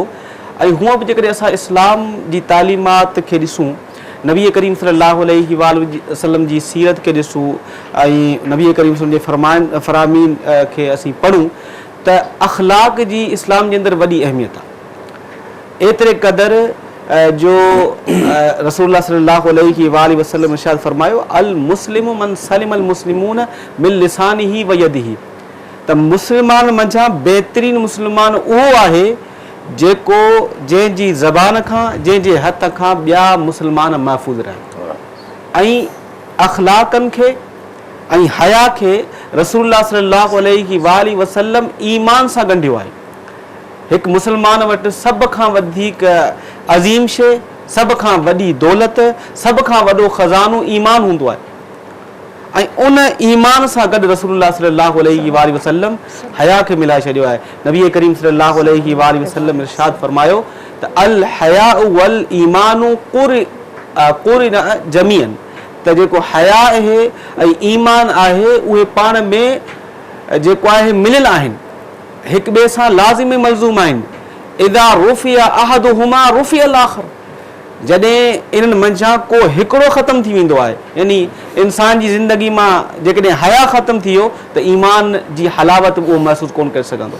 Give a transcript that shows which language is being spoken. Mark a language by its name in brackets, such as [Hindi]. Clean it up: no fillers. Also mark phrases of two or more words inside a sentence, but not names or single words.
[Sindhi] ऐं हूअं बि जेकॾहिं असां इस्लाम जी तालीमात खे ॾिसूं, नबी करीम [Arabic] صلى الله عليه وسلم [Sindhi] जी सीरत खे ॾिसूं ऐं नबी करीम वसल्लम जे फरामीन खे असीं पढ़ूं त अख़लाक़ जी इस्लाम जे अंदरि वॾी अहमियत आहे। एतिरे क़दुरु जो रसूलुल्लाह [Arabic] صلى الله عليه وسلم [Sindhi] इरशाद फरमायो, [Arabic] المسلم من سلم المسلمون من لسانه ويده, [Sindhi] त मुस्लमान मंझां बहितरीन मुस्लमान उहो आहे जेको जंहिंजी ज़बान खां, जंहिंजे हथ खां ॿिया मुस्लमान महफ़ूज़ रहनि। ऐं अख़लाक़नि खे ऐं हया खे रसूलुल्लाह [Arabic] صلى الله عليه وسلم [Sindhi] ईमान सां ॻंढियो आहे। हिकु मुस्लमान वटि सभ खां वधीक अज़ीम शइ, सभ खां वॾी दौलत, सभ खां वॾो ख़ज़ानो ईमान हूंदो आहे। ऐं उन ईमान सां गॾु रसूलुल्लाह [Arabic] صلى الله عليه وسلم [Sindhi] हया खे मिलाए छॾियो आहे। नबी करीम [Arabic] صلى الله عليه وسلم [Sindhi] इरशाद फरमायो त [Arabic] الحياء والإيمان قرنا جميعا, [Sindhi] त जेको हया आहे ऐं ईमान आहे उहे पाण में जेको आहे मिलियल आहिनि, हिक ॿिए सां लाज़िम मलज़ूम आहिनि। [Arabic] إذا رفع أحدهما رفع الآخر, [Sindhi] जॾहिं इन्हनि मंझां को हिकिड़ो ख़तमु थी वेंदो आहे, यानी इंसान जी ज़िंदगी मां जेकॾहिं हया ख़तमु थी वियो त ईमान जी हलावत उहो महसूसु कोन करे सघंदो।